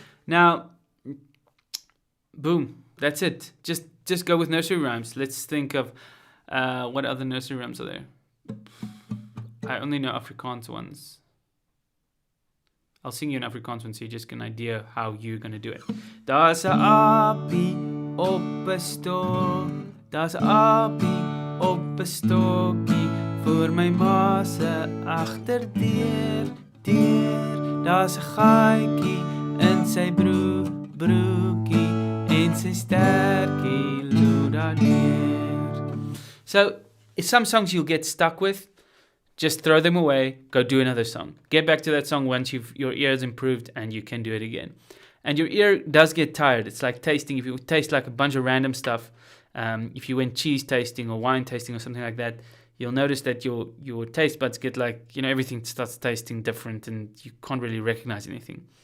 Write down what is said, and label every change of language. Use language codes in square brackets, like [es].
[en] Now, boom, that's it. Just go with nursery rhymes. Let's think of what other nursery rhymes are there? I only know Afrikaans ones. I'll sing you an Afrikaans one so you just get an idea how you're going to do it. [af] Daar's 'n aapie op 'n stok. Daar's 'n aapie op 'n stokkie voor my ma se agterdeur. Daar's 'n gaatjie in sy broekie en sy stertjie loer daardeur. [en] So, if some songs you'll get stuck with, just throw them away, go do another song. Get back to that song once your ear has improved and you can do it again. And your ear does get tired. It's like tasting. If you taste like a bunch of random stuff, if you went cheese tasting or wine tasting or something like that, you'll notice that your taste buds get like, everything starts tasting different and you can't really recognize anything.